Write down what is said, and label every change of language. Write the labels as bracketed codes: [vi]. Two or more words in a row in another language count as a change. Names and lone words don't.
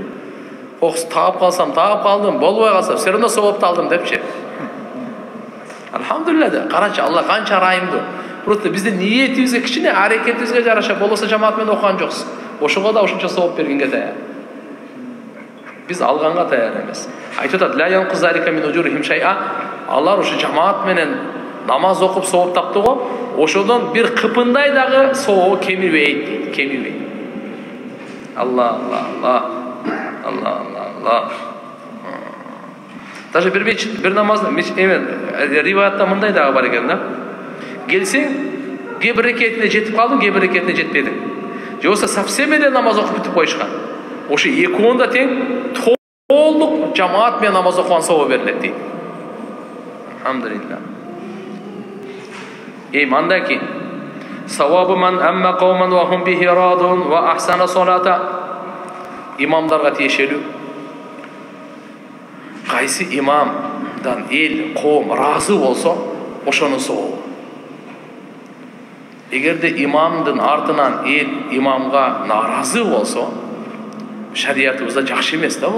[ky] Таап калсам, таап калдым, болбой калса, все равно соопту алдым депчи. Алхамдулилlah да, карачы, Алла канча райымдуу. Просто биздин ниетибизге, кичине аракетибизге жараша болбосо жамаат менен окуган жоксуз. Ошого да ушунча сооп бергенге даяр. Биз алганга даяр эмес. Айтып атат: [ar] "لا ينقص ذلك من أجورهم شيئا". [ky] Алар ушу жамаат менен намаз окуп сооп таптı го, ошодон бир кыпындай дагы сообу кемибейт дейт, кемибейт. Алла. Даже bir namazda rivayatта мындай дагы бар экен да. Келсең, кээ бир рекетине жетип калдың, кээ бир рекетине жетпедиң. Же болсо совсем эле намаз окуп бүтүп коюшкан. Ошо экөөндө тең толук жамаат менен намаз окуган сообу берилет дейт. [ar] Алхамдулилlah. [ky] Мындай ки: [ar] "ثواب من أم قوما وهم به راضون وأحسن صلاته". [ky] Имамдарга тиешелүү. кайсы имамдан эл, коом разы болсо, ошонун сообу. Эгерде имамдын артынан эл имамга наразы болсо, шариятыбызда жакшы эмес да бул.